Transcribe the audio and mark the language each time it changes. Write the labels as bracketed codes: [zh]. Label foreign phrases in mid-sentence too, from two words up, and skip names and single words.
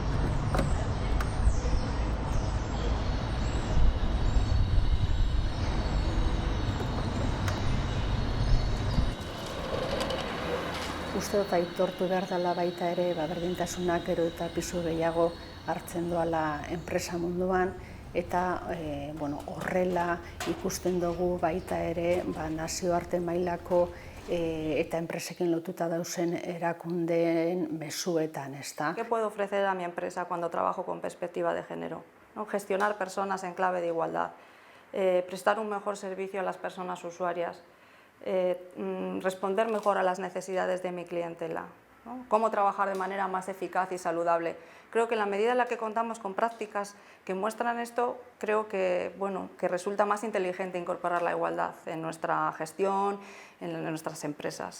[eu] Uste dut aitortu behar dela baita ere, berdintasunak gero eta pisu gehiago hartzen doala enpresa munduan, eta horrela ikusten dugu baita ere nazioarte mailako eta enpresekin lotuta dauzen erakundeen mezuetan, ezta? [es] ¿Qué puedo ofrecer a mi empresa cuando trabajo con perspectiva de género? Gestionar personas en clave de igualdad, prestar un mejor servicio a las personas usuarias, responder mejor a las necesidades de mi clientela, ¿no? Cómo trabajar de manera más eficaz y saludable. Creo que en la medida en la que contamos con prácticas que muestran esto, creo que resulta más inteligente incorporar la igualdad en nuestra gestión, en nuestras empresas.